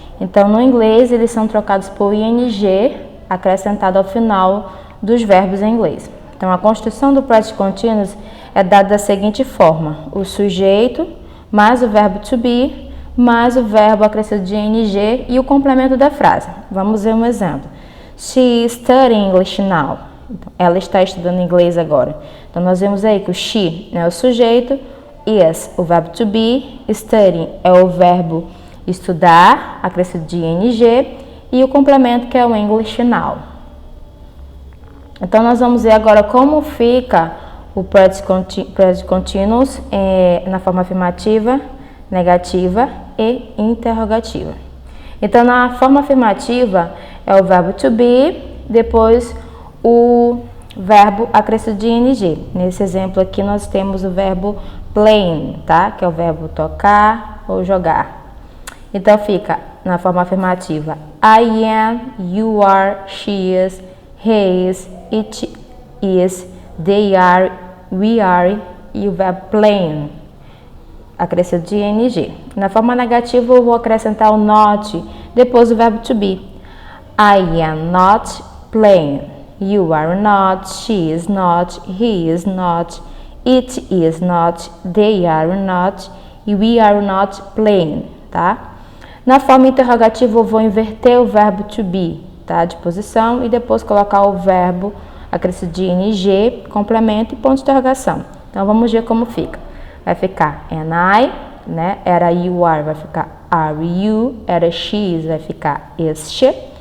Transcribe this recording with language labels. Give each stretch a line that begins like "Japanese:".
Portuguese: Então, no inglês, eles são trocados por ing, acrescentado ao final dos verbos em inglês. Então, a construção do Present Continuous é dada da seguinte forma: o sujeito mais o verbo to be, mais o verbo acrescido de ing e o complemento da frase. Vamos ver um exemplo.
English: She is studying English now.
Portuguese: Então, ela está estudando inglês agora. Então, nós vemos aí que o she é o sujeito, is o verbo to be, studying é o verbo estudar, acrescido de ing, e o complemento que é o English now. Então, nós vamos ver agora como fica o Present Continuous na forma afirmativa, negativa e interrogativa. Então, na forma afirmativa é o verbo to be, depois o verbo acrescido de ing. Nesse exemplo aqui nós temos o verbo playing, tá? Que é o verbo tocar ou jogar. Então, fica na forma afirmativa
English: I am, you are, she is, he is, it is, they are, we are
Portuguese: e o verbo playing, acrescido de ing. Na forma negativa eu vou acrescentar o not, depois o verbo to be.
English: I am not playing, you are not, she is not, he is not, it is not, they are not e we are not playing, tá?
Portuguese: Na forma interrogativa eu vou inverter o verbo to be, tá, de posição, e depois colocar o verbo acrescido de ing, complemento e ponto de interrogação. Então, vamos ver como fica. Vai ficar am I, né? Era you are, vai ficar are you. Era she is, vai ficar is she.